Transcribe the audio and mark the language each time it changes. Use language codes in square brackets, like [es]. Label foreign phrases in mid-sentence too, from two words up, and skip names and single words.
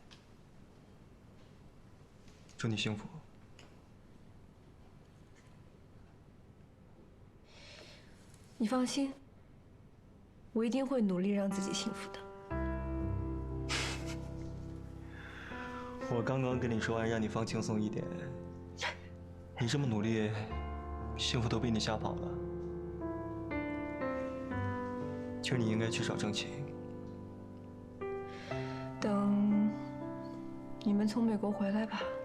[zh] 祝你幸福。你放心，我一定会努力讓自己幸福的。我剛剛跟你說完，讓你放輕鬆一點，你這麼努力，幸福都被你嚇跑了。其實你應該去找鄭琪。等你們從美國回來吧。